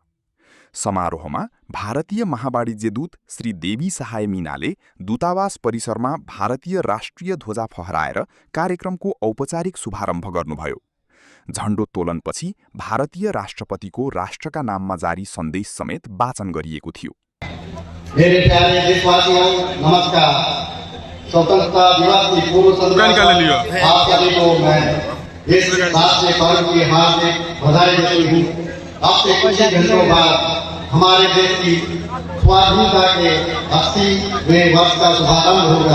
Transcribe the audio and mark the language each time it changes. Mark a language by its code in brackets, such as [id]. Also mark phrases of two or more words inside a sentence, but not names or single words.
[ne] समारोहमा भारतीय महावाणिज्य दूत श्री देवी सहाय मीनाले दूतावास परिसरमा भारतीय राष्ट्रिय ध्वजा फहराएर कार्यक्रमको औपचारिक शुभारम्भ गर्नुभयो। झण्डोत्तोलनपछि भारतीय राष्ट्रपतिको राष्ट्रका नाममा जारी सन्देश समेत वाचन गरिएको थियो। [hi] मेरे प्यारे देशवासियों, नमस्कार। स्वतंत्रता दिवस की पूर्व संध्या आप सभी को मैं इस राष्ट्रीय पर्व की हार्दिक बधाई देती हूँ। अब से कुछ ही घंटों बाद हमारे देश की स्वाधीनता के 80वें वर्ष का शुभारंभ होगा।